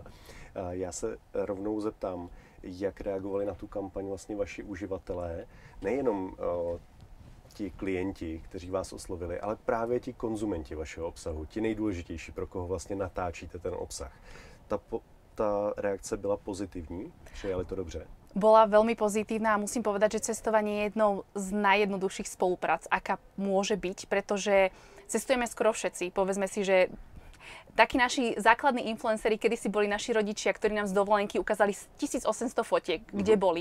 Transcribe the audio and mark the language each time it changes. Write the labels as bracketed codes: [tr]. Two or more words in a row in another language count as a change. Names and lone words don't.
[cs] Já se rovnou zeptám, jak reagovali na tu kampaň vlastně vaši uživatelé, nejenom ti klienti, kteří vás oslovili, ale právě ti konzumenti vašeho obsahu, ti nejdůležitější, pro koho vlastně natáčíte ten obsah. Ta reakce byla pozitivní? Přijali to dobře? [sk] Bola veľmi pozitívna a musím povedať, že cestovanie je jednou z najjednoduchších spoluprác, aká môže byť, pretože cestujeme skoro všetci. Povedzme si, že takí naši základní influenceri, kedysi boli naši rodičia, ktorí nám z dovolenky ukázali 1800 fotiek, kde boli.